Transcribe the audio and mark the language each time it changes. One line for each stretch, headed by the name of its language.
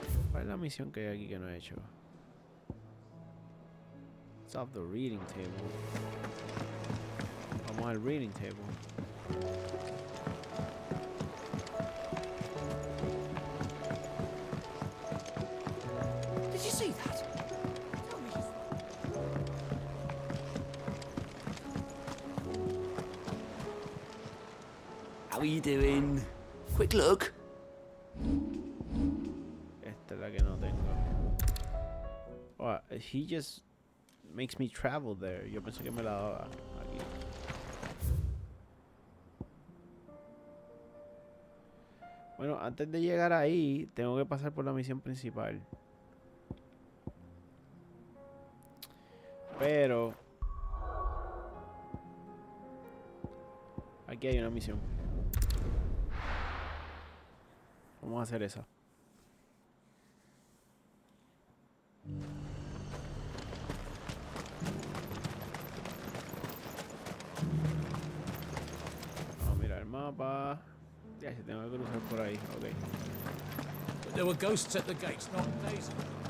Spanish: ¿Cuál es la misión que hay aquí que no he hecho?
English: It's off the reading table.
Spanish: Vamos al reading table.
English: Did you see that? How are you doing? Quick look.
Spanish: Esta es la que no tengo.
English: Oh, he just makes me travel there.
Spanish: Yo pensé que me la daba aquí. Bueno, antes de llegar ahí, tengo que pasar por la misión principal. Pero aquí hay una misión. Vamos a hacer esa. Vamos a mirar el mapa. Ya, si tengo que cruzar por ahí, ok.
English: But there were ghosts at the gates not days ago.